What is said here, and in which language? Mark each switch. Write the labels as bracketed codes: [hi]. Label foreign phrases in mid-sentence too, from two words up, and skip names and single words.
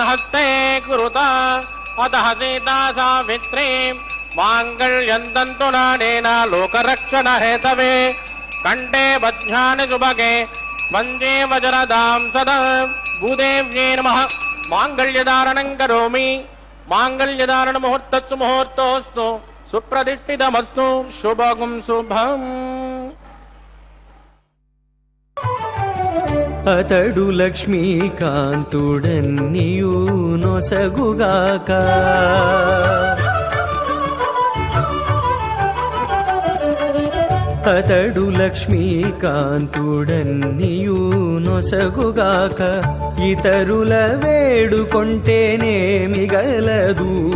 [sa] हस्ते कुरुता अतः सीता सावित्री माङ्गल्यं तन्तुनानेन लोकरक्षणहेतवे कण्ठे बध्नानि सुभगे वन्दे वज्रदां सदा भूदेव्यै नमः माङ्गल्यधारणं करोमि माङ्गल्यधारणमुहूर्तस्सु मुहूर्तोऽस्तु सुप्रतिष्ठितमस्तु शुभगुं शुभम् [te] అతడు లక్ష్మీకాంతుడన్నియు నొసగుగాక అతడు లక్ష్మీకాంతుడన్నియు నొసగుగాక ఇతరుల వేడుకొంటేనేమి గలదు